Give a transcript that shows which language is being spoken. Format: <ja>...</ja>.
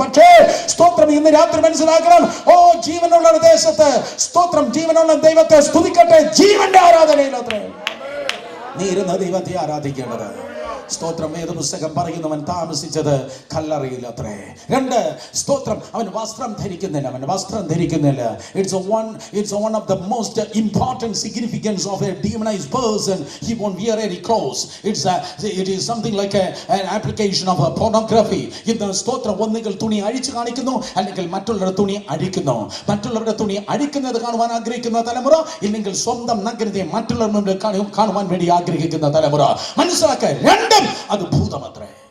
<ml>പക്ഷേ സ്തോത്രം ഇന്ന് രാത്രി മനസ്സിലാക്കണം, ജീവനുള്ള ദേശത്ത് സ്തോത്രം ജീവനുള്ള ദൈവത്തെ സ്തുതിക്കട്ടെ. ജീവന്റെ ആരാധനയിൽ അത്രേ നീ ഇരുന്ന ദൈവത്തെ ആരാധിക്കേണ്ടത്. സ്തോത്രം. വേദപുസ്തകം പറയുന്നവൻ താമസിച്ചത് കല്ലറയിൽ അത്രേ. 2, സ്തോത്രം. അവൻ വസ്ത്രം ധരിക്കുന്നില്ല.</ml> <en>It's one of the most important significance of a demonized person. He won't wear any clothes. It is something like an application of a pornography.</en> <ml>ഇന്ന് സ്തോത്രം ഒന്നുകിൽ തുണി അഴിച്ചു കാണിക്കുന്നു, അല്ലെങ്കിൽ മറ്റുള്ളവരുടെ തുണി അഴിക്കുന്നു. മറ്റുള്ളവരുടെ തുണി അഴിക്കുന്നത് കാണുവാൻ ആഗ്രഹിക്കുന്ന തലമുറ, ഇല്ലെങ്കിൽ സ്വന്തം നഗ്നതയെ മറ്റുള്ളവരുടെ മുമ്പിൽ കാണുവാൻ വേണ്ടി ആഗ്രഹിക്കുന്ന തലമുറ. മനസ്സിലാക്കാൻ, രണ്ടും അത് ഭൂതമത്രേ.</ml>